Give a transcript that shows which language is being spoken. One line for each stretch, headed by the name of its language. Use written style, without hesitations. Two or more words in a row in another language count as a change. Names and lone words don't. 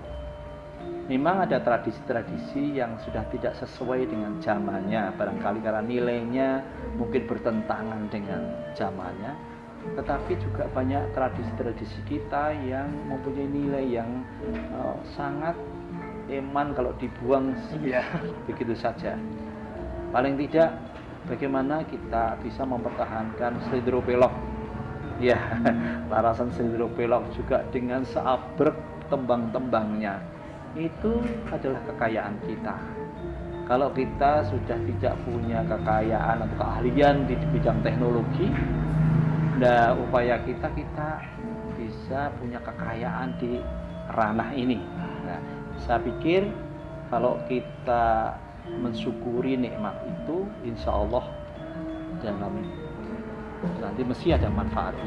Indonesian: Memang ada tradisi-tradisi yang sudah tidak sesuai dengan zamannya, barangkali karena nilainya mungkin bertentangan dengan zamannya, tetapi juga banyak tradisi-tradisi kita yang mempunyai nilai yang sangat eman kalau dibuang begitu saja. Paling tidak bagaimana kita bisa mempertahankan Slendro Pelog, ya, larasan Slendro Pelog juga dengan seabrek tembang-tembangnya, itu adalah kekayaan kita. Kalau kita sudah tidak punya kekayaan atau keahlian di bidang teknologi, nah upaya kita bisa punya kekayaan di ranah ini. Nah, saya pikir kalau kita mensyukuri nikmat itu,
Arabic: insya Allah
Indonesian: dalam nanti mesti ada manfaatnya.